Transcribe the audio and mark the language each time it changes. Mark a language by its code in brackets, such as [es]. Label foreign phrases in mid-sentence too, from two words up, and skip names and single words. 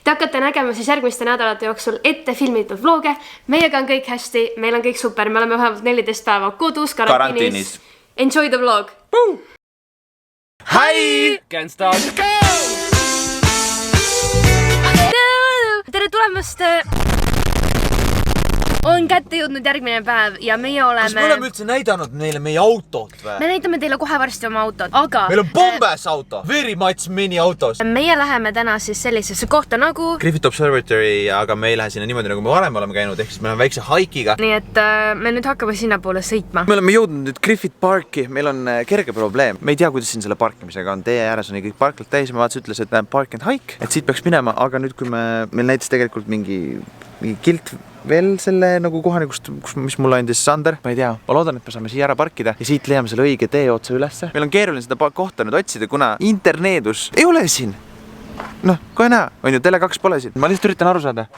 [et] Te hakkate nägema siis järgmiste nädalate jooksul ette filmitud vlooge. Meiega on kõik hästi, meil on kõik super, me oleme vähemalt 14 päeva kodus karantiinis. [en] Enjoy the vlog! Hi! Can't stop! Go! [et] Tere tulemast! On kätte jõudnud järgmine päev ja meie oleme... Kas me oleme üldse näidanud neile meie autot või? Me näitame teile kohe varsti oma autot, aga... Meil on Bombas auto! [en] Very much mini autos! [et] Meie läheme täna siis sellisesse kohta nagu... Griffith Observatory, aga me ei lähe sinna niimoodi, nagu me varem oleme käinud, ehk siis me oleme väikse haikiga. Nii et me nüüd hakkame sinna poole sõitma. Me oleme jõudnud nüüd Griffith Parki, meil on kerge probleem. Me ei tea, kuidas siin selle parkimisega on. Tee ääres on kõik parklad täis, ma vaatas, ütles, et [en] park and hike, [et] et siit peaks minema, aga nüüd, kui meil näitas tegelikult mingi kilt veel selle nagu kohani, mis mulle andis Sander. Ma ei tea, ma loodan, et me saame siia ära parkida ja siit leiame selle õige tee otsa ülesse. Meil on keeruline seda kohta nüüd otsida, kuna interneedus ei ole siin. Noh, kohe näha, on ju, Tele2 pole siin. Ma lihtsalt üritan aru saada.